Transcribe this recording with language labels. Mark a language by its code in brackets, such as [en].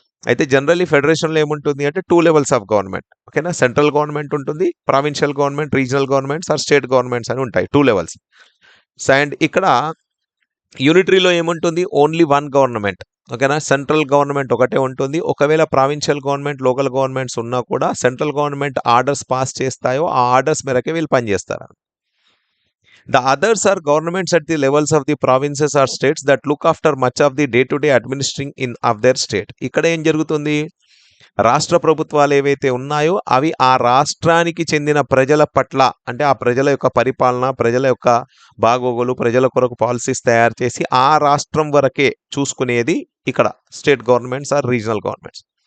[te] అయితే జనరల్లీ ఫెడరేషన్లో ఏముంటుంది అంటే [en] 2 levels of government. [te] ఓకేనా, సెంట్రల్ గవర్నమెంట్ ఉంటుంది, provincial government, regional governments or state governments అని ఉంటాయి 2 levels. అండ్ ఇక్కడ యూనిటరీలో ఏముంటుంది [en] Only one government. [te] ఓకేనా, సెంట్రల్ గవర్నమెంట్ ఒకటే ఉంటుంది. ఒకవేళ ప్రావిన్షియల్ గవర్నమెంట్, లోకల్ గవర్నమెంట్స్ ఉన్నా కూడా సెంట్రల్ గవర్నమెంట్ ఆర్డర్స్ పాస్ చేస్తాయో ఆ ఆర్డర్స్ మేరకే వీళ్ళు పనిచేస్తారు. [en] The others are governments at the levels of the provinces or states that look after much of the day-to-day administering of their state. [te] ఇక్కడ ఏం జరుగుతుంది, రాష్ట్ర ప్రభుత్వాలు ఏవైతే ఉన్నాయో అవి ఆ రాష్ట్రానికి చెందిన ప్రజల పట్ల, అంటే ఆ ప్రజల యొక్క పరిపాలన, ప్రజల యొక్క బాగోగులు, ప్రజల కొరకు పాలసీస్ తయారు చేసి ఆ రాష్ట్రం వరకే చూసుకునేది ఇక్కడ state governments are regional governments.